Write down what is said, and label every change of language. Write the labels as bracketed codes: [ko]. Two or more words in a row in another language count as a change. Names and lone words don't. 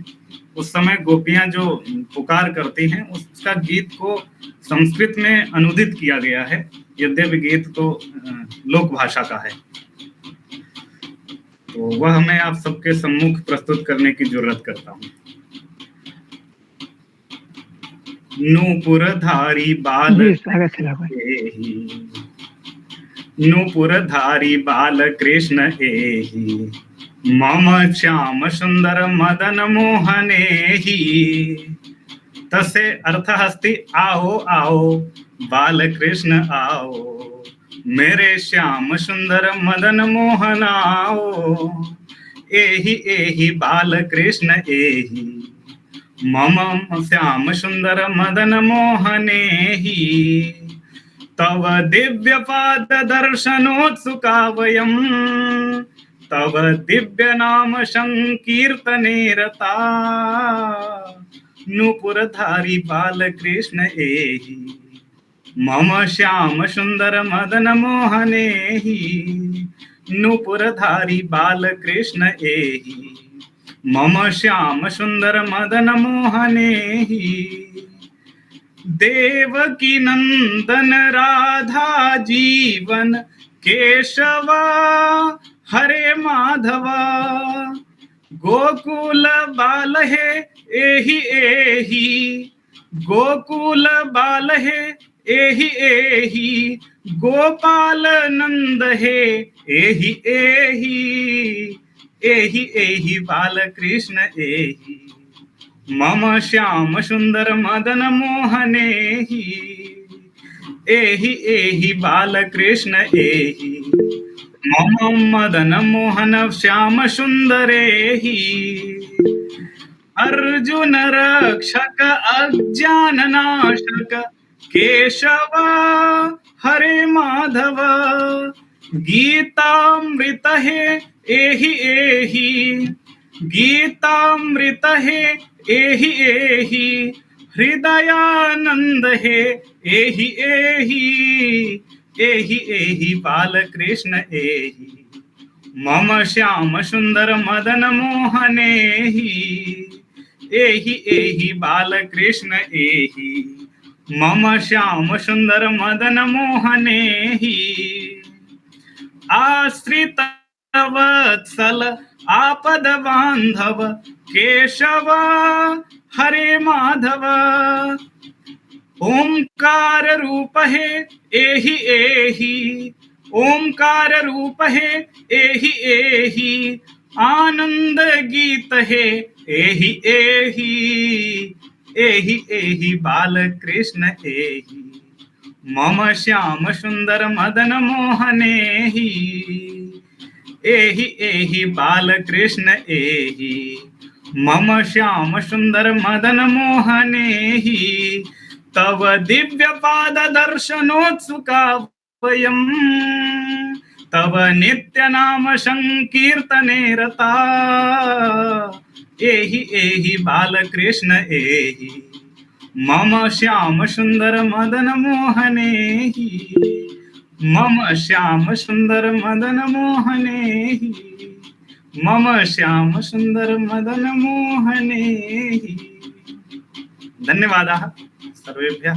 [hi] उस समय गोपियां जो पुकार करती हैं उसका गीत को संस्कृत में अनुदित किया गया है, यद्यपि गीत तो लोक भाषा का है। तो वह मैं आप सबके सम्मुख प्रस्तुत करने की जरूरत करता हूँ। [sa] नूपुरधारी बाल नूपुरधारी बाल कृष्ण एहि, मम श्याम सुंदर मदन मोहने ही। [hi] तसे अर्थ हस्ति आओ आओ बाल कृष्ण आओ, मेरे श्याम सुंदर मदन मोहन आओ। [sa] एहि एहि बाल कृष्ण एहि, मम श्याम सुंदर मदन मोहने ही। तव दिव्य पाद दर्शनोत्सुका वयम्, तव दिव्य नाम संकीर्तने रता। नूपुरधारी बाल कृष्ण एहि, मम श्याम सुंदर मदन मोहने ही। नूपुरधारी बाल कृष्ण एहि, मम श्याम सुंदर मदन मोहने ही। देवकी नंदन राधा जीवन केशवा, हरे माधवा। गोकुल बाल है एहि एहि, गोकुल बाल है एहि एहि। गोपाल नंद है एहि एहि, एहि एहि बाल कृष्ण एहि, मम श्याम सुंदर मदन मोहने ही। एहि एहि बाल कृष्ण एहि, मम मदन मोहन श्याम सुंदरे ही। अर्जुन रक्षक अज्ञान नाशक केशव, हरे माधव। गीतामृत है एहि एहि, गीतामृत है एहि एहि, हृदयानंद है एहि एहि, एहि एहि बालकृष्ण एहि, मम श्याम सुंदर मदन मोहनेहि, एहि एहि बालकृष्ण एहि, मम श्याम सुंदर मदन मोहनेहि, आश्रित वत्सल आपद बांधव, केशव हरे माधव, ओंकार रूप है एहि एहि, ओंकार रूप है एहि एहि, आनंद गीत है एहि एहि, एहि एहि बालकृष्ण एहि, मम श्याम सुंदर मदन मोहनेहि, एहि एहि बालकृष्ण एहि, मम श्याम सुंदर मदन मोहनेहि, तव दिव्य पाद दर्शनोत्सुका वयम्, तव नित्य नाम संकीर्तने रता, एहि एहि बालकृष्ण एहि, मम श्याम सुंदर मदन मोहनेहि, मम श्याम सुंदर मदन मोहनेहि, मम श्याम सुंदर मदन मोहनेहि। धन्यवादाः सर्वेभ्यः।